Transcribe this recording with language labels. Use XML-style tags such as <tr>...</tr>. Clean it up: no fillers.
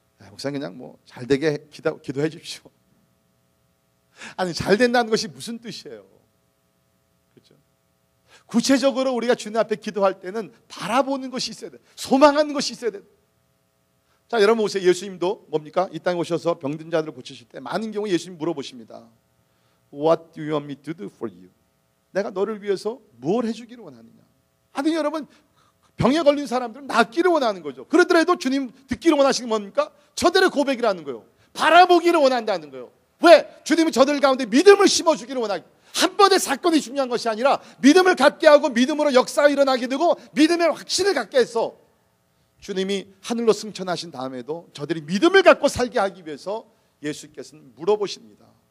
<ko>목사님, 그냥 뭐 잘 되게 기도해 주십시오. 아니, 잘 된다는 것이 무슨 뜻이에요? 그렇죠? 구체적으로 우리가 주님 앞에 기도할 때는 바라보는 것이 있어야 돼. 소망하는 것이 있어야 돼. 자, 여러분 보세요. 예수님도 뭡니까? 이 땅에 오셔서 병든 자들을 고치실 때 많은 경우 예수님 물어보십니다.</ko> <en>What do you want me to do for you?</en> <ko>내가 너를 위해서 뭘 해주기를 원하느냐? 아니, 여러분, 병에 걸린 사람들은 낫기를 원하는 거죠. 그러더라도 주님 듣기를 원하시는 게 뭡니까? 저들의 고백이라는 거예요. 바라보기를 원한다는 거예요. 왜? 주님은 저들 가운데 믿음을 심어주기를 원하기. 한 번의 사건이 중요한 것이 아니라 믿음을 갖게 하고 믿음으로 역사가 일어나게 되고 믿음의 확신을 갖게 해서 주님이 하늘로 승천하신 다음에도 저들이 믿음을 갖고 살게 하기 위해서 예수께서는 물어보십니다.</ko>